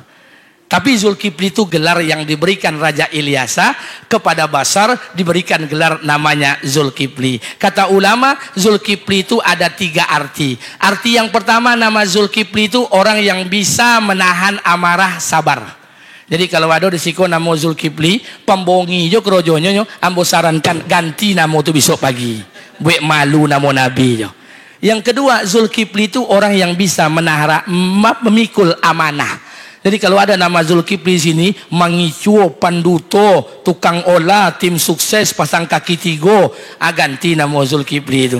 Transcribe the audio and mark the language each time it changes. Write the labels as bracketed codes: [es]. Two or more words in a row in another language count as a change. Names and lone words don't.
[id] Tapi Zulkifli itu gelar yang diberikan Raja Ilyasa kepada Bashar, diberikan gelar namanya Zulkifli. Kata ulama, Zulkifli itu ada 3 arti. Arti yang pertama, nama Zulkifli itu orang yang bisa menahan amarah, sabar. Jadi kalau ada di siko nama Zulkifli, [min] pembongi jo kerojonyo, [id] ambo sarankan ganti nama itu besok pagi. Buat malu nama Nabi je. Yang kedua, Zulkifli itu orang yang bisa memikul amanah. Jadi kalau ada nama Zulkifli sini, [min] mangicuo, panduto, tukang olah, [id] tim sukses, [min] pasang kaki tigo, [id] ganti nama Zulkifli itu.